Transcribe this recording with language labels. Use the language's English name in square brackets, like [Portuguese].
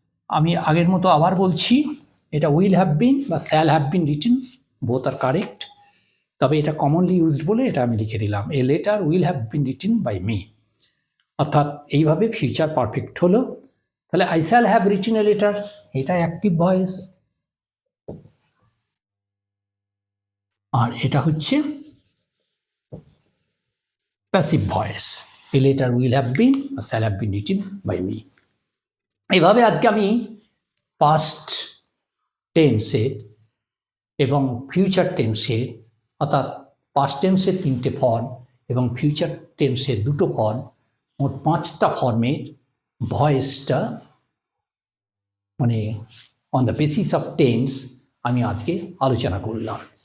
[Bangla] আমি আগের মতো আবার বলছি, এটা উইল হ্যাভ বিন বা shall have been written, [English] both are correct, [Bangla] তবে এটা কমনলি ইউজড বলে এটা আমি লিখে দিলাম, [English] A letter will have been written by me. [Bangla] অর্থাৎ এইভাবে ফিউচার পারফেক্ট হলো। তাহলে [English] I shall have written a letter, [Bangla] এটা অ্যাক্টিভ ভয়েস, আর এটা হচ্ছে [English] passive voice. A letter will have been or shall have been written by me. [Bangla] এইভাবে আজকে আমি পাস্ট টেন্সের এবং ফিউচার টেন্সের অর্থাৎ পাস্ট টেন্সের 3টে ফর্ম এবং ফিউচার টেন্সের 2টো ফর্ম, মোট 5টা ফর্মের ভয়েসটা মানে [English] on the basis of tense [Bangla] আমি আজকে আলোচনা করলাম।